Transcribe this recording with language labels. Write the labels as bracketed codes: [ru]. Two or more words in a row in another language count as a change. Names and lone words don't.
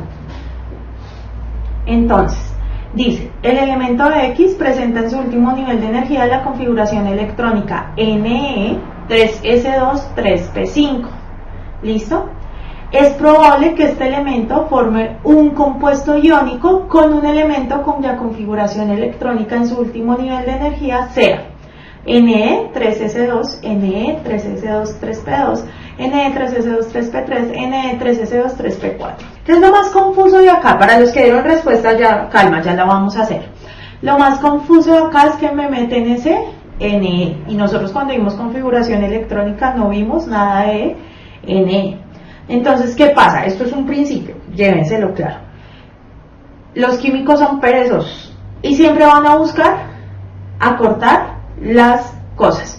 [es] Entonces, dice, el elemento X presenta en su último nivel de energía la configuración electrónica Ne 3s2 3p5. ¿Listo? Es probable que este elemento forme un compuesto iónico con un elemento cuya configuración electrónica en su último nivel de energía sea Ne 3s2, Ne 3s2 3p2, Ne 3s2 3p3, Ne 3s2 3p4. ¿Qué es lo más confuso de acá? Para los que dieron respuesta, ya, calma, ya la vamos a hacer. Lo más confuso de acá es que me meten ese Ne, y nosotros cuando vimos configuración electrónica no vimos nada de Ne. Entonces, ¿qué pasa? Esto es un principio, llévenselo claro. Los químicos son perezosos y siempre van a buscar acortar las cosas.